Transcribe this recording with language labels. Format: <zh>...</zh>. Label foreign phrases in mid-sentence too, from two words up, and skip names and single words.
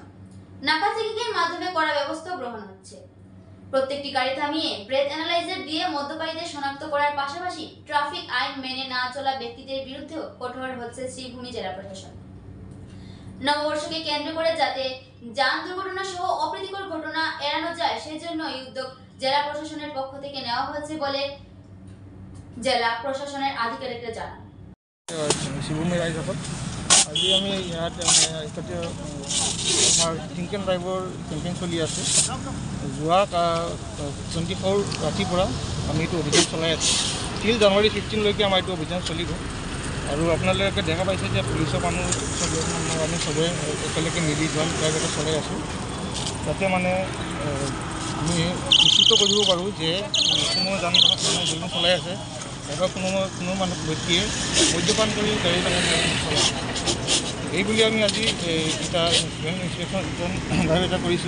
<bn>নাকা চেকিং এর মাধ্যমে কড়া ব্যবস্থা গ্রহণ হচ্ছে। প্রত্যেকটি গাড়ি থামিয়ে ব্রেথ অ্যানালাইজার দিয়ে মদ্যপায়ীদের শনাক্ত করার পাশাপাশি ট্রাফিক আইন মেনে না চলা ব্যক্তিদের বিরুদ্ধেও কঠোর হচ্ছে শ্রীভূমি জেলা প্রশাসন। নববর্ষকে কেন্দ্র করে যাতে যান দুর্ঘটনা সহ অপ্রীতিকর ঘটনা এড়ানো যায় সেজন্য এই উদ্যোগ জেলা প্রশাসনের পক্ষ থেকে নেওয়া হয়েছে বলে জেলা প্ৰশাসনের আধিকারিকরা জানান।</bn> <as>শ্ৰীভূমি ৰাইজসকল, আজি আমি ইয়াত আমাৰ</as> <en>drink and driver campaign</en> <as>চলি আছে। যোৱা 24 ৰাতিৰ পৰা আমি এইটো অভিযান চলাই আছোঁ।</as> <en>till January</en> <as>15লৈকে আমাৰ এইটো অভিযান চলিব। আৰু আপোনালোকে দেখা পাইছে যে পুলিচৰ মানুহ আমি চবে একেলগে মিলি</as> <en>joint drive</en> <as>এটা চলাই আছোঁ, যাতে মানে আমি নিশ্চিত কৰিব পাৰোঁ যে কোনো যান বাহন চলাই আছে এবাৰ কোনো মানুহ ব্যক্তিয়ে মদ্যপান কৰি গাড়ী চলাই এইবুলি আমি আজি এটা</as> <en>inspection drive</en> <as>এটা কৰিছোঁ।</as>